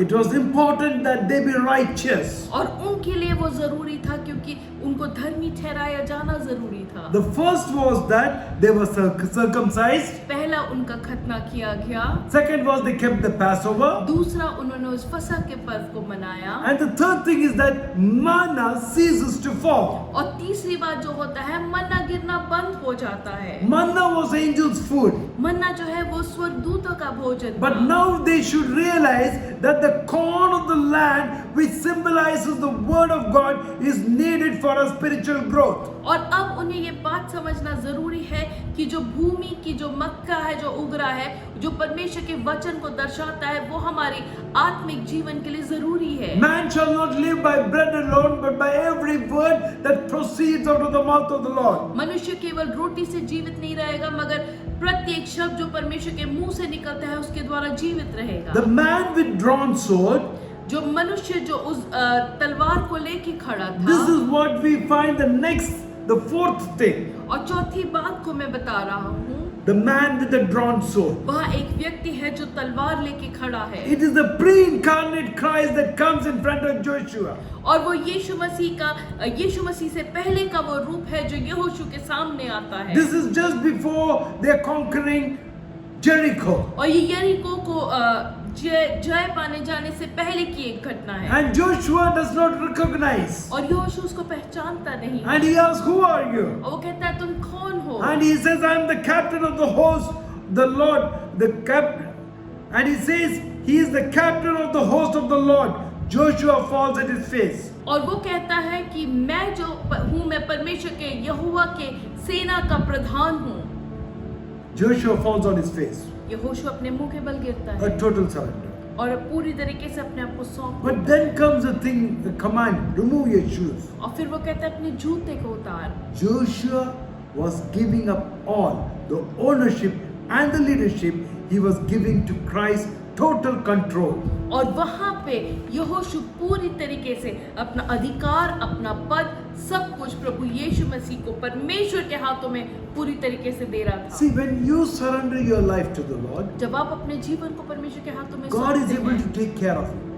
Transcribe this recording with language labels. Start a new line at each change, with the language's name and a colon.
English: It was important that they be righteous.
Hindi: और उनके लिए वो जरूरी था क्योंकि उनको धर्मी ठहराया जाना जरूरी था।
English: The first was that they were circumcised.
Hindi: पहला उनका खतना किया गया।
English: Second was they kept the Passover.
Hindi: दूसरा उन्होंने उस फसह के पर्व को मनाया।
English: And the third thing is that manna ceases to fall.
Hindi: और तीसरी बात जो होता है मन्ना गिरना बंद हो जाता है।
English: Manna was angels' food.
Hindi: मन्ना जो है वो स्वर्गदूतों का भोजन
English: But
Hindi: था।
English: now they should realize that the corn of the land, which symbolizes the word of God, is needed for our spiritual growth.
Hindi: और अब उन्हें ये बात समझना जरूरी है कि जो भूमि की जो मक्का है, जो उग रहा है, जो परमेश्वर के वचन को दर्शाता है, वो हमारी आत्मिक जीवन के लिए जरूरी है।
English: Man shall not live by bread alone, but by every word that proceeds out of the mouth of the Lord.
Hindi: मनुष्य केवल रोटी से जीवित नहीं रहेगा, मगर प्रत्येक शब्द जो परमेश्वर के मुंह से निकलता है उसके द्वारा जीवित रहेगा।
English: The man with drawn sword,
Hindi: जो मनुष्य जो उस तलवार को लेके खड़ा
English: this
Hindi: था,
English: is what we find the fourth thing.
Hindi: और चौथी बात को मैं बता रहा हूँ,
English: The man with the drawn sword.
Hindi: वह एक व्यक्ति है जो तलवार लेके खड़ा है,
English: It is the pre-incarnate Christ that comes in front of Joshua.
Hindi: और वो यीशु मसीह से पहले का वो रूप है जो यहोशू के सामने आता है।
English: This is just before they are conquering Jericho.
Hindi: और ये यरीको को जय पाने जाने से पहले की एक घटना है।
English: And Joshua does not recognize.
Hindi: और यहोशू उसको पहचानता नहीं,
English: And he asks, who are you?
Hindi: और वो कहता है तुम कौन हो?
English: And he says, I am the captain of the host, the Lord, the captain. And he says, he is the captain of the host of the Lord. Joshua falls at his face.
Hindi: और वो कहता है कि मैं जो हूँ, मैं परमेश्वर के यहोवा के सेना का प्रधान हूँ।
English: Joshua falls on his face.
Hindi: यहोशू अपने मुंह के बल गिरता
English: A
Hindi: है
English: total surrender.
Hindi: और पूरी तरीके से अपने आप को सौंप
English: But
Hindi: देता
English: then comes a command, remove your shoes.
Hindi: है। और फिर वो कहता है अपने जूते को उतार।
English: Joshua was giving up all the ownership and the leadership. He was giving to Christ total control.
Hindi: और वहां पे यहोशू पूरी तरीके से अपना अधिकार, अपना पद, सब कुछ प्रभु यीशु मसीह को परमेश्वर के हाथों में पूरी तरीके से दे रहा था।
English: See, when you surrender your life to the Lord,
Hindi: जब आप अपने जीवन को परमेश्वर के हाथों में
English: God is
Hindi: सौंपते
English: able
Hindi: हैं,
English: to take care of you.